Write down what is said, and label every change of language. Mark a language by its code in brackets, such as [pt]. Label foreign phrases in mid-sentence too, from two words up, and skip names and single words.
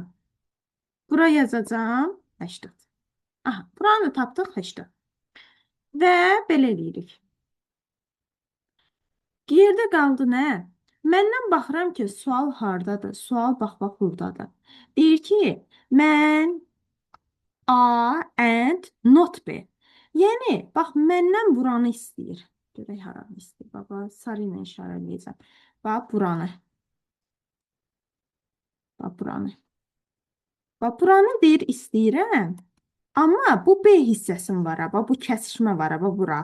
[az] Bura yazacağam 80. Aha, buranı tapdıq 80. Və belə eləyirik. Yerdə qaldı nə? Məndən baxıram ki, sual hardadır? Sual bax buradadır. Deyir ki, mən [en] A and not B. [az] Yəni, bax, məndən buranı istəyir. Görək haranı istəyir. Bax, sarı ilə işarələyəcəm. Bax, buranı. Bax, buranı. Bax, buranı deyir istəyirəm. Amma bu B hissəsim var. Bax, bu kəsişmə var. Bax, bura.